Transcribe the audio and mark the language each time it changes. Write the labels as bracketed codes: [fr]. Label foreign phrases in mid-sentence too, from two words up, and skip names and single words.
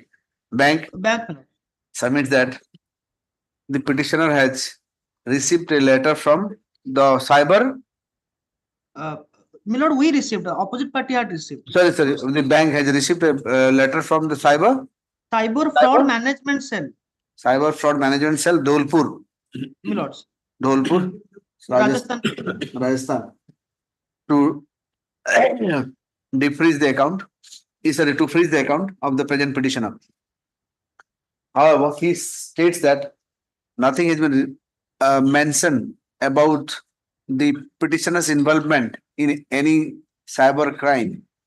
[en] Bank submits that the petitioner has received a letter from the cyber. Milord, we received. The opposite party had received. Sorry. The bank has received a letter from the cyber fraud management cell. Cyber Fraud Management Cell, Dholpur. Milords. Dholpur, Rajasthan. To defreeze the account, to freeze the account of the present petitioner. However, he states that nothing has been mentioned about the petitioner's involvement in any cyber crime.